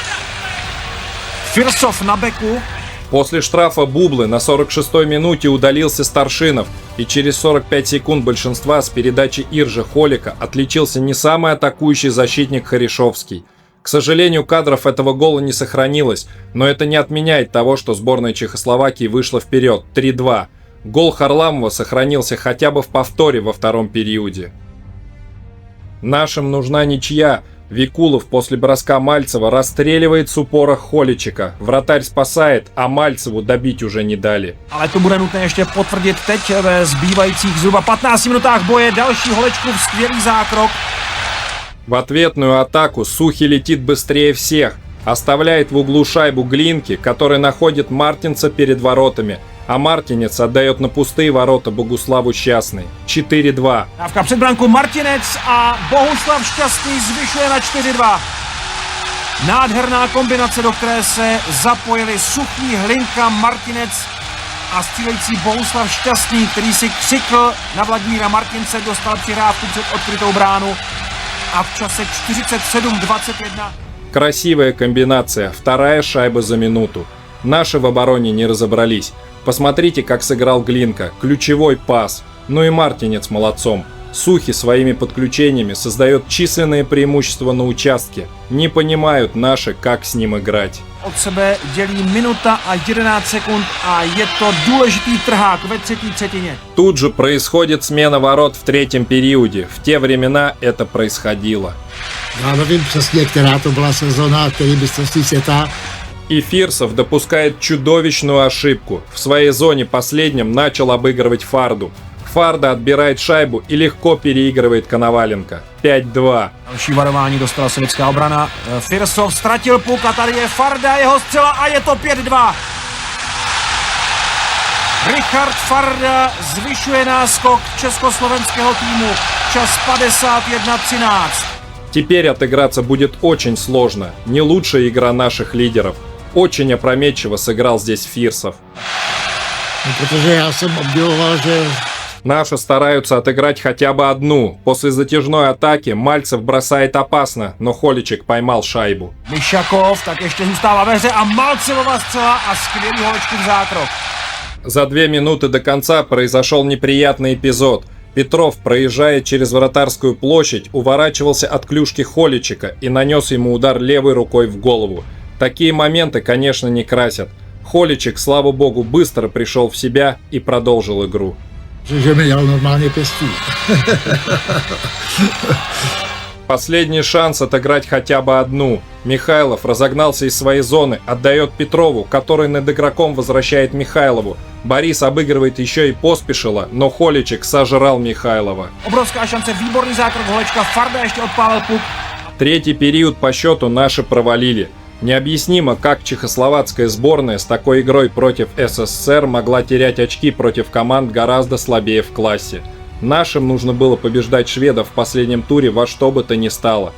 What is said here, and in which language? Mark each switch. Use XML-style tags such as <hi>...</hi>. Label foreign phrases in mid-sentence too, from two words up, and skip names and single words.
<cs>Firsov na beku.</cs> <ru>После штрафа Бублы на 46-й минуте удалился Старшинов, и через 45 секунд большинства с передачи Иржа Холика отличился не самый атакующий защитник Хорошовский. К сожалению, кадров этого гола не сохранилось, но это не отменяет того, что сборная Чехословакии вышла вперед 3-2. Гол Харламова сохранился хотя бы в повторе во втором периоде. Нашим нужна ничья. Викулов после броска Мальцева расстреливает с упора Холичека. Вратарь спасает, а Мальцеву добить уже не дали.</ru> <cs>Ale to bude nutné ještě potvrdit teď ve zbývajících zhruba 15 minutách boje. Další Holečkův skvělý zákrok.</cs> <ru>В ответную атаку Сухи летит быстрее всех. Оставляет в углу шайбу Глинки, который находит Мартинца перед воротами. А Мартинец отдает на пустые ворота Богуславу Šťastný. 4-2.</ru> <cs>Dávka před brankou Martinec a Bohuslav Šťastný zvyšuje na 4-2. Nádherná kombinace, do které se zapojili Suchý, Hlinka, Martinec a střílející Bohuslav Šťastný, který si křikl na Vladimíra Martince, dostal přihrávku před odkrytou bránu a v čase 47-21.</cs> <ru>Красивая комбинация. Вторая шайба за минуту. Наши в обороне не разобрались. Посмотрите, как сыграл Глинка. Ключевой пас. Ну и Мартинец молодцом. Сухи своими подключениями создает численное преимущество на участке. Не понимают наши, как с ним играть.</ru> <cs>Od sebe dělí minuta a 11 sekund a je to důležitý trhák ve třetí třetině.</cs> <ru>Тут же происходит смена ворот в третьем периоде. В те времена это происходило.</ru> <cs>Já nevím přesně, která to byla sezona, který mistrovství světa.</cs> <ru>И Фирсов допускает чудовищную ошибку. В своей зоне последним начал обыгрывать Фарду. Фарда отбирает шайбу и легко переигрывает Коноваленко. 5-2. Další varování dostala sovětská obrana. Firsov ztratil puk a tady je Farda, jeho střela a je to 5-2. Richard Farda zvyšuje náskok československého týmu. Čas 51:13. Теперь отыграться будет очень сложно. Не лучшая игра наших лидеров. Очень опрометчиво сыграл здесь Фирсов.</ru> <cs>Protože já jsem obdivoval, že</cs> <ru>Наши стараются отыграть хотя бы одну. После затяжной атаки Мальцев бросает опасно, но Холичек поймал шайбу.</ru> <cs>Myšakov tak ještě zůstává ve hře a Malcevova střela a skvělý Holečkův zákrok.</cs> <ru>За 2 минуты до конца произошел неприятный эпизод. Петров, проезжая через вратарскую площадь, уворачивался от клюшки Холичека и нанес ему удар левой рукой в голову. Такие моменты, конечно, не красят. Холичек, слава богу, быстро пришел в себя и продолжил игру.</ru> <cs>že mi dal normálně pěstí.</cs> <ru>Последний шанс отыграть хотя бы одну. Михайлов разогнался из своей зоны, отдает Петрову, который над игроком возвращает Михайлову. Борис обыгрывает еще и Поспешила, но Холичек сожрал Михайлова.</ru> <cs>Obrovská šance, výborný zákrok Holečka, Farda ještě odpálil puk.</cs> <ru>Третий период по счету наши провалили. Необъяснимо, как чехословацкая сборная с такой игрой против СССР могла терять очки против команд гораздо слабее в классе. Нашим нужно было побеждать шведов в последнем туре во что бы то ни стало.</ru>